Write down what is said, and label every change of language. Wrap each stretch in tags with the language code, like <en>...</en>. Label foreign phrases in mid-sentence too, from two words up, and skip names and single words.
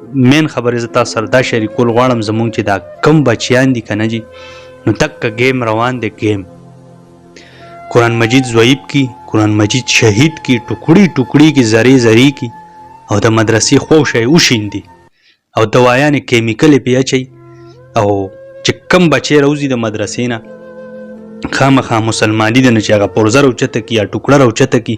<ps>مین خبرې زه تاسو سره دا شریکول غواړم زمونږ چې دا کم بچیان دي که نه جي نو دقه گیم روان دی گیم. قرآن مجید ضعیف کی، قرآن مجید شهید کی، ټوکړي ټوکړي کی، زری زری کی، او د مدرسې خوشی وشیندي او دوايانې کیمیکلې پې اچوي او چې کم بچی روزي د مدرسې نه خامخا مسلماني ده نه چې هغه پرزه راوچته کي یا ټوکړه راوچته کي.</ps>